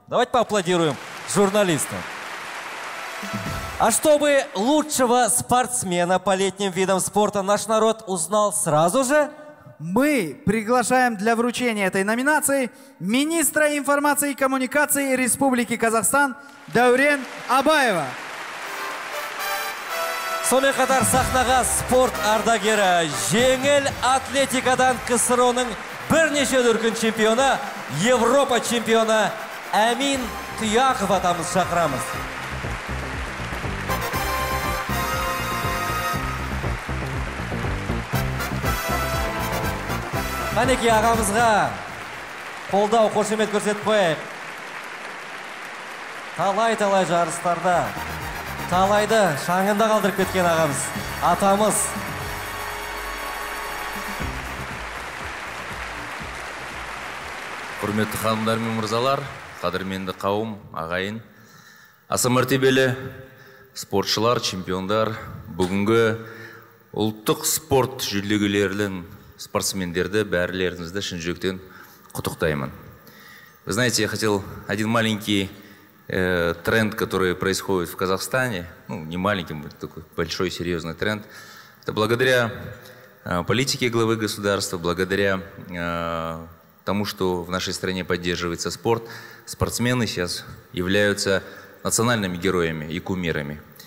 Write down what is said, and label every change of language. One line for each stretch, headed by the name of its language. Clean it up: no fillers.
Russian: Давайте поаплодируем журналистам. А чтобы лучшего спортсмена по летним видам спорта наш народ узнал сразу же, мы приглашаем для вручения этой номинации министра информации и коммуникации Республики Казахстан Дәурен Абаева.
Kazakh: Сонымен қатар сахнаға спорт ардагері, жеңіл атлетикадан КСРО-ның бірнеше дүркін чемпионы, Европа чемпионы Әмин Тұяқов атамыз шақырамыз. Қанеке ағамызға қолдау, қошемет көрсетіп қояйық. Талай жарыстарда, талайды шаңында қалдырып кеткен ағамыз, атамыз. Құрметті ханымдар мен мырзалар, қадірменді қауым, ағайын, аса мәртебелі спортшылар, чемпиондар, бүгінгі ұлттық спорт жүлдегерлерінің спортсмендерді, бәрілеріңізді шын жүректен құттықтаймын.
Russian: Вы знаете, я хотел один маленький тренд, который происходит в Казахстане, ну, не маленький, такой большой, серьезный тренд. Это благодаря политике главы государства, благодаря тому, что в нашей стране поддерживается спорт, спортсмены сейчас являются национальными героями и кумирами.